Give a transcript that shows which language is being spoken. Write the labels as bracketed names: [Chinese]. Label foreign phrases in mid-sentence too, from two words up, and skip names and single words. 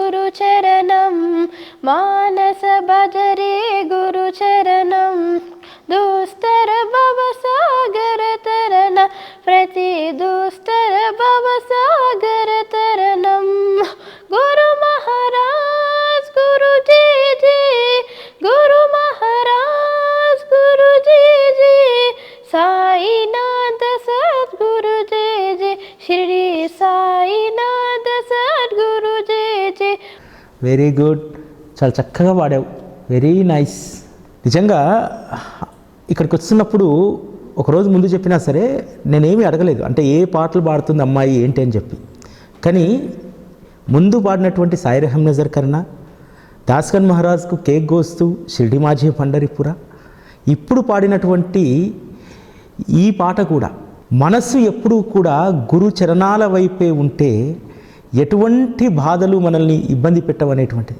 [Hindi] चरणं मानस भजरे गुरु चरणं दुस्तर भवसागर तरन प्रति दुस्तर भवसागर तरनं गुरु महाराज गुरु जी जी गुरु महाराज गुरु जी जी साईनाथ सद्गुरु जी जी शिरडी साईनाथ सद्गुरु जी जी. [English] very good, [Telugu] చాలా చక్కగా పాడావు, [English] very nice. [Telugu] నిజంగా ఇక్కడికి వచ్చినప్పుడు ఒకరోజు ముందు చెప్పినా సరే నేనేమీ అడగలేదు, అంటే ఏ పాటలు పాడుతుంది అమ్మాయి ఏంటి అని చెప్పి. కానీ ముందు పాడినటువంటి సాయి రెహమ్ నజర్ కర్నా, దాస్గన్ మహారాజ్కు కేక్ గోస్తూ, షిర్డి మాఝీ పండరిపుర, ఇప్పుడు పాడినటువంటి ఈ పాట కూడా మనస్సు ఎప్పుడూ కూడా గురు చరణాల వైపే ఉంటే ఎటువంటి బాధలు మనల్ని ఇబ్బంది పెట్టవనేటువంటిది.